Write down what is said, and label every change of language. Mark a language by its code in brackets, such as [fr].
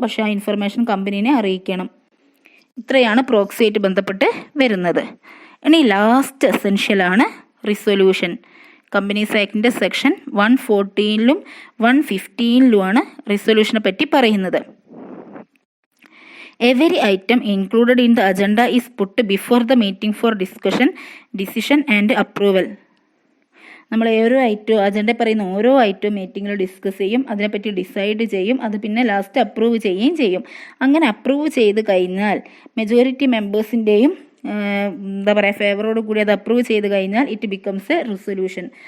[ml] പക്ഷേ ആ ഇൻഫർമേഷൻ കമ്പനീനെ അറിയിക്കണം. ഇത്രയാണ് പ്രോക്സി ആയിട്ട് ബന്ധപ്പെട്ട് വരുന്നത്. ഇനി ലാസ്റ്റ് എസെൻഷ്യലാണ് റിസൊല്യൂഷൻ. കമ്പനീസ് ആക്ടിൻ്റെ സെക്ഷൻ 114 115 റിസൊല്യൂഷനെ പറ്റി പറയുന്നത്. [en] Every item included in the agenda is put before the meeting for discussion, decision and approval. [ml] നമ്മൾ ഓരോ ഐറ്റവും അജണ്ട പറയുന്ന ഓരോ ഐറ്റവും മീറ്റിങ്ങിൽ ഡിസ്കസ് ചെയ്യും, അതിനെപ്പറ്റി ഡിസൈഡ് ചെയ്യും, അത് പിന്നെ ലാസ്റ്റ് അപ്രൂവ് ചെയ്യുകയും ചെയ്യും. അങ്ങനെ അപ്രൂവ് ചെയ്ത് കഴിഞ്ഞാൽ മെജോറിറ്റി മെമ്പേഴ്സിൻ്റെയും ഫേവറോട് കൂടി അത് അപ്രൂവ് ചെയ്ത് കഴിഞ്ഞാൽ [en] It becomes a resolution.